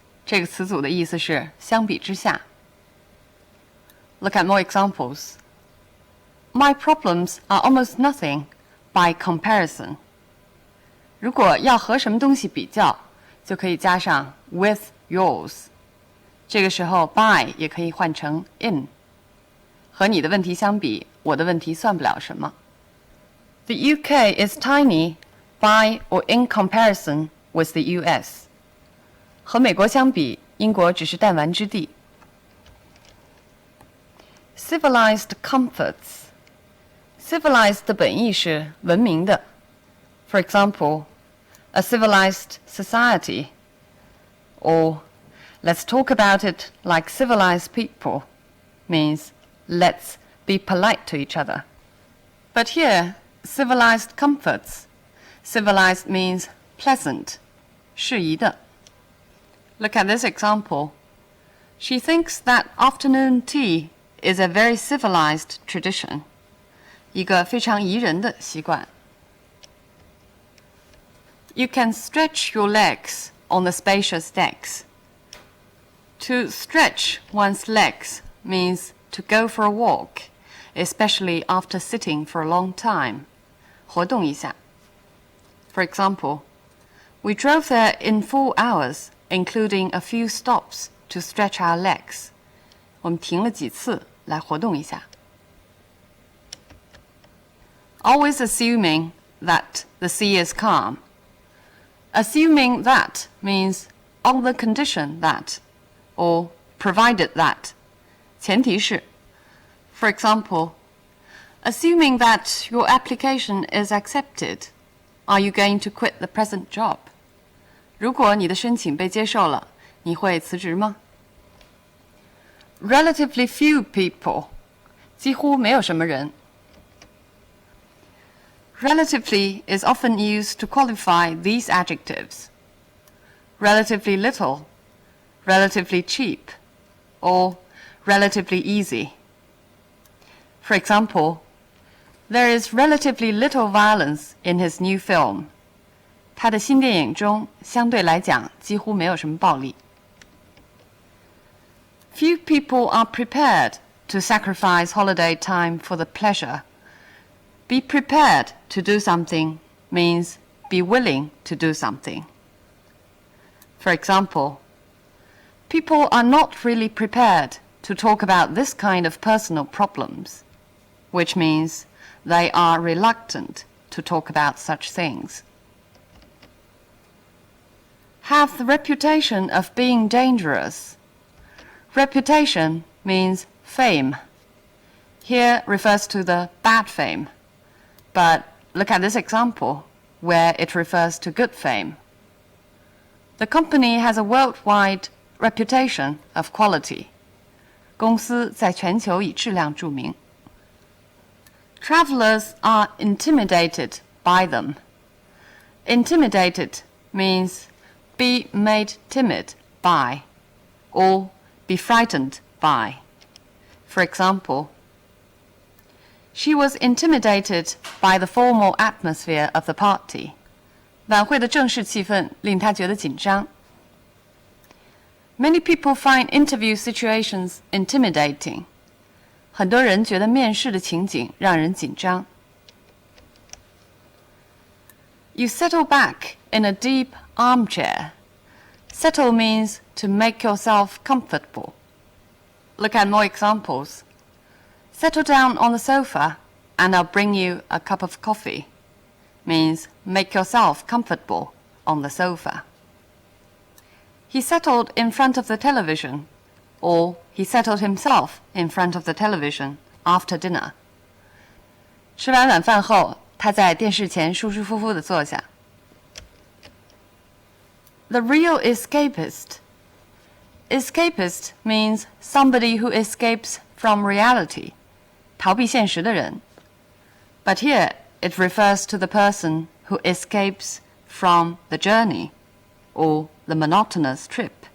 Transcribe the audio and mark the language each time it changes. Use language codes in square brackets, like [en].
[zh] 这个词组的意思是相比之下。 [en] Look at more examples. My problems are almost nothing by comparison. [zh] 如果要和什么东西比较，就可以加上 [en] with yours。 [zh] 这个时候 by 也可以换成 in。和你的问题相比，我的问题算不了什么。 [en] The UK is tiny by or in comparison with the US. [zh] 和美国相比，英国只是弹丸之地。 [en] Civilized comforts. [zh] Civilized 的本意是文明的。 [en] For example, a civilized society. Or, let's talk about it like civilized people means let's be polite to each other. But here, civilized comforts. Civilized means pleasant, [zh] 适宜的。 [en] Look at this example. She thinks that afternoon tea is a very civilized tradition. [zh] 一个非常宜人的习惯。 [en] You can stretch your legs on the spacious decks. To stretch one's legs means to go for a walk, especially after sitting for a long time. [zh] 活动一下。 [en] For example, we drove there in 4 hours, including a few stops to stretch our legs. [zh] 我们停了几次来活动一下。 [en] Always assuming that the sea is calm. Assuming that means on the condition that, or provided that. [zh] 前提是 [en] For example, assuming that your application is accepted, are you going to quit the present job? [zh] 如果你的申请被接受了，你会辞职吗？ [en] Relatively few people. [zh] 几乎没有什么人。 [en] Relatively is often used to qualify these adjectives. Relatively little, relatively cheap, or relatively easy. For example, there is relatively little violence in his new film. [zh] 他的新电影中相对来讲几乎没有什么暴力。 [en] Few people are prepared to sacrifice holiday time for the pleasure. Be prepared to do something means be willing to do something. For example, people are not really prepared to talk about this kind of personal problems, which means they are reluctant to talk about such things. Have the reputation of being dangerous. Reputation means fame. Here refers to the bad fame. But look at this example, where it refers to good fame. The company has a worldwide reputation of quality. [zh] 公司在全球以质量著名。 [en] Travelers are intimidated by them. Intimidated means be made timid by, or be frightened by. For example, she was intimidated by the formal atmosphere of the party. [zh] 晚会的正式气氛令她觉得紧张。 [en] Many people find interview situations intimidating. [zh] 很多人觉得面试的情景让人紧张。 [en] You settle back in a deep armchair. Settle means to make yourself comfortable. Look at more examples. Settle down on the sofa and I'll bring you a cup of coffee. Means make yourself comfortable on the sofa. He settled in front of the television, or he settled himself in front of the television after dinner. [zh] 吃完晚饭后，他在电视前舒舒服服地坐下。 [en] The real escapist. Escapist means somebody who escapes from reality. [zh] 逃避现实的人。 [en] But here it refers to the person who escapes from the journey or the monotonous trip.